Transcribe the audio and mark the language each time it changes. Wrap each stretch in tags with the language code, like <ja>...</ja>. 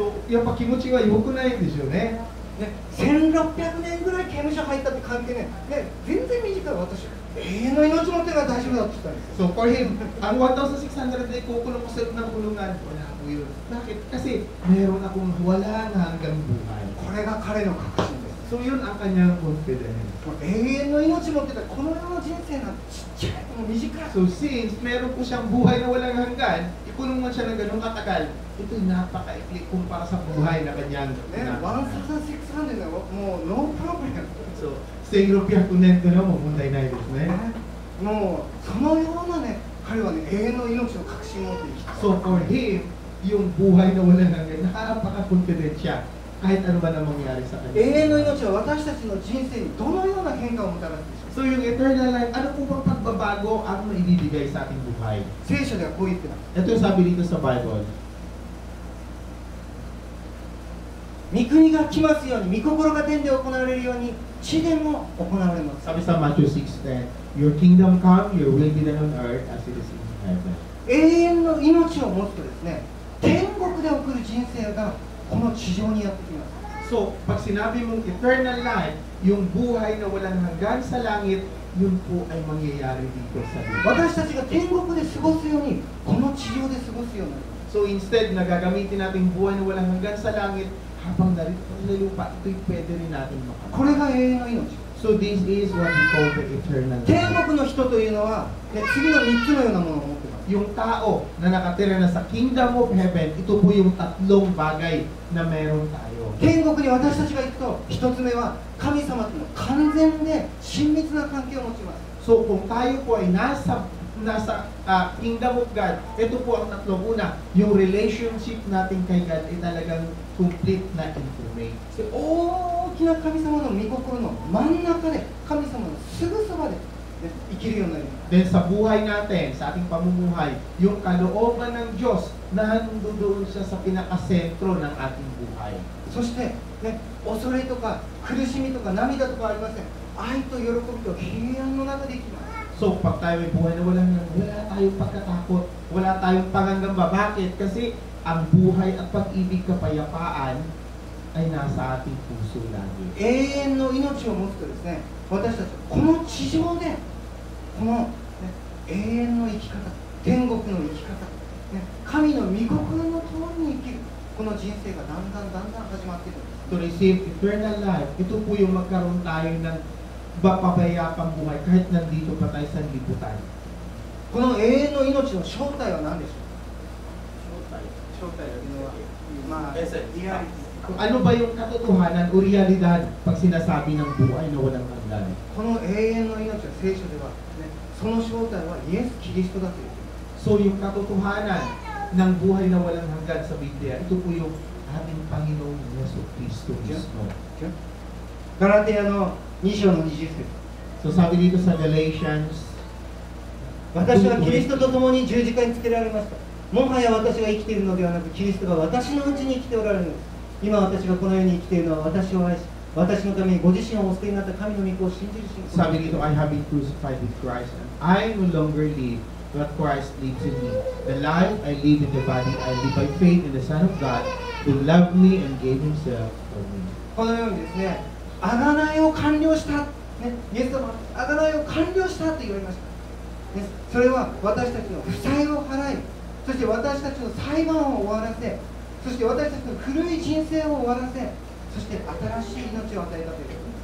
<ja>やっぱ気持ちは良くないんでしょうね。ね、1600年ぐらい刑務所入ったって関係ね、全然短い私、永遠の命持ってるから大丈夫だって言ったんですよ。</ja> <en>So, for him,</en> <tl>ang 1,600 ay kukulong ko sa loob ng kulungan. Wala po yun. Bakit? Kasi meron akong walang hanggang buhay.</tl> <ja>これが彼の確信です。</ja> <tl>So, yun ang kanyang confidence.</tl> <ja>永遠の命持ってたこの世の人生なんてちっちゃい、もう短い。</ja> <tl>So, since meron po siyang buhay na walang hanggan, ikulong man siya ng ganung katagal, ito'y napakaikli kumpara sa buhay na kanyang</tl> <ja>ね、1600年はもうノープロブレム。 So, 1600年というのはもう問題ないですね。もうそのようなね、彼はね、永遠の命を確信持って生きた。</ja> <en>So, for him,</en> <tl>yung buhay na walang hanggan, nakapaka-confident siya kahit ano ba na mangyari sa</tl> <ja>永</ja> <tl>kanya.</tl> <ja>遠の命は私たちの人生にどのような変化をもたらすでしょうか。</ja> <tl>So, yung eternal life, ano po bang pagbabago ang maibibigay sa ating buhay?</tl> <ja>聖書ではこう言ってます。</ja> <tl>Ito yung sabi dito sa Bible.</tl> <ja>御国が来ますように、御心が天で行われるように、地でも行われます。</ja> <tl>Sabi sa</tl> <en>Matthew 6:10, Your kingdom come, your will be done on earth as it is in heaven.</en> <ja>永遠の命を持つとですね、天国で送る人生がこの地上にやってきます。</ja> <tl>So, pag sinabi mong eternal life, yung buhay na walang hanggan sa langit, yun po ay mangyayari dito sa lupa.</tl> <ja>私たちが天国で過ごすように、この地上で過ごすようになります。</ja> <tl>So, instead na gagamitin natin buhay na walang hanggan sa langit, habang narito sa lupa, ito'y pwede rin natin</tl> <ja>これ</ja> <tl>makamit.</tl> <ja>が永遠の命。</ja> <en>So, this is what we call the eternal</en> <ja>天</ja> <en>life.</en> <ja>国の人というのは、ね、次の3つのようなものを持っています。</ja> <tl>Yung tao na nakatira na sa kingdom of heaven, ito po yung tatlong bagay na meron tayo.</tl> <ja>天国に私たちが行くと、1つ目は神様との完全で親密な関係を持ちます。</ja> <tl>So, kung tayo po ay nasa kingdom of God, ito po ang tatlong una, yung relationship natin kay God ay talagang complete na intimate.</tl> <ja>で大きな神様の御心の真ん中で、神様のすぐそばで、ね、生きるようになります。</ja> <tl>Then sa buhay natin, sa ating pamumuhay, yung kalooban ng Diyos na nandoon siya sa pinakasentro ng ating buhay.</tl> <ja>そして、ね、恐れとか苦しみとか涙とかありません。愛と喜びと平安の中で生きます。</ja> <tl>So, pag tayo ay buhay na wala tayong pagkatakot, wala tayong pangangamba. Bakit? Kasi ang buhay at pag-ibig kapayapaan ay nasa ating puso lagi.</tl> <ja>永遠の命を持つとですね、私たちはこの地上でこの、ね、永遠の生き方、天国の生き方、ね、神の御心の通りに生きるこの人生がだんだん始まっていくんです。</ja> <en>To receive eternal life,</en> <tl>ito po yung magkaroon tayo ng papayapang buhay kahit nandito pa tayo sa libutan.</tl> <ja>この永遠の命の正体は何でしょう。正体というのは、まあ、リアリティ。</ja> <tl>Kung ano ba yung katotohanan o realidad pag sinasabi ng buhay na walang hanggan.</tl> <ja>この永遠の命は聖書では、ね、その正体はイエス・キリストだと言っています。</ja> <tl>So yung katotohanan ng buhay na walang hanggan sa Biblia, ito po yung ating Panginoong Yesu Cristo mismo.</tl> <ja>ガラテヤの2章の20節。</ja> <tl>So sabi dito sa Galatians,</tl> <ja>私はキリストと共に十字架につけられました。もはや私が生きているのではなく、キリストが私のうちに生きておられるのです。今私がこの世に生きているのは私を愛し、私のためにご自身をお捨てになった神の御子を信じる信仰。</ja> <tl>sabi dito,</tl> <en>I have been crucified with Christ, and I no longer live, but Christ lives in me. The life I live in the body, I live by faith in the Son of God, who loved me and gave Himself for me.</en> <ja>このようにですね、贖いを完了した、ね、イエス様は贖いを完了したと言われました。ね、それは私たちの負債を払い、そして私たちの裁判を終わらせ、そして私たちの古い人生を終わらせ、そして新しい命を与えたということです。</ja>